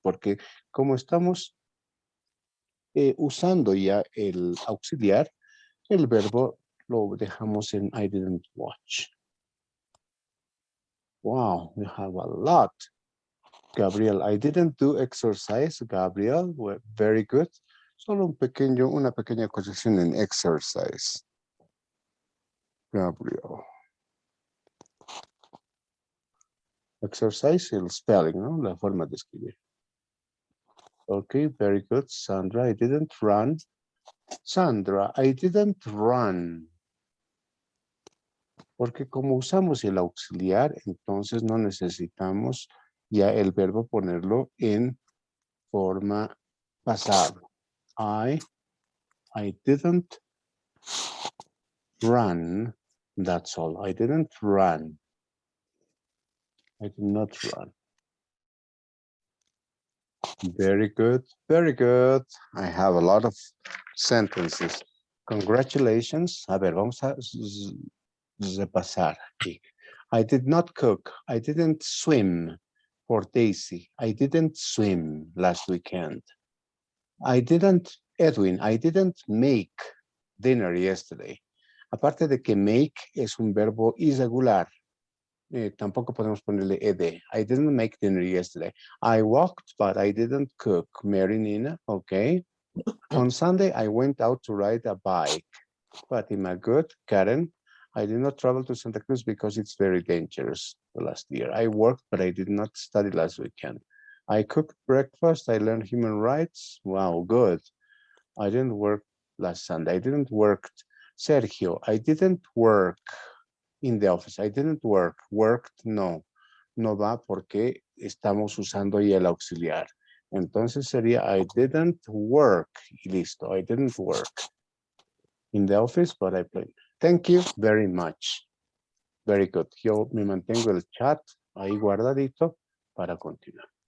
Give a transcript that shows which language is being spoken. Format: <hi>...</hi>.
<es>Porque como estamos usando ya el auxiliar, el verbo lo dejamos en</es> <en>I didn't watch. Wow, we have a lot. Gabriel, I didn't do exercise. Gabriel, very good.</en> <es>Solo una pequeña corrección en exercise. Gabriel. Exercise, el spelling, ¿no? La forma de escribir. Okay, very good.</es> <en>Sandra, I didn't run. Sandra, I didn't run.</en> <es>Porque como usamos el auxiliar, entonces no necesitamos ya el verbo ponerlo en forma pasada.</es> <en>I didn't run. That's all. I didn't run. I did not run. Very good. Very good. I have a lot of sentences. Congratulations.</en> <es>A ver, vamos a repasar aquí.</es> <en>I did not cook. I didn't swim for Daisy. I didn't swim last weekend. Edwin, I didn't make dinner yesterday.</en> <es>Aparte de que make es un verbo irregular. Tampoco podemos ponerle ed.</es> <en>I didn't make dinner yesterday. I walked, but I didn't cook. Mary Nina, okay. On Sunday, I went out to ride a bike. Fatima, good. Karen, I did not travel to Santa Cruz because it's very dangerous the last year. I worked, but I did not study last weekend. I cooked breakfast. I learned human rights. Wow, good. I didn't work last Sunday. I didn't work. Sergio, I didn't work in the office. I didn't work. Worked, no.</en> <es>No va porque estamos usando ya el auxiliar. Entonces sería</es> <en>I didn't work.</en> <es>Y listo.</es> <en>I didn't work in the office, but I played. Thank you very much. Very good.</en> <es>Yo me mantengo el chat ahí guardadito para continuar.</es>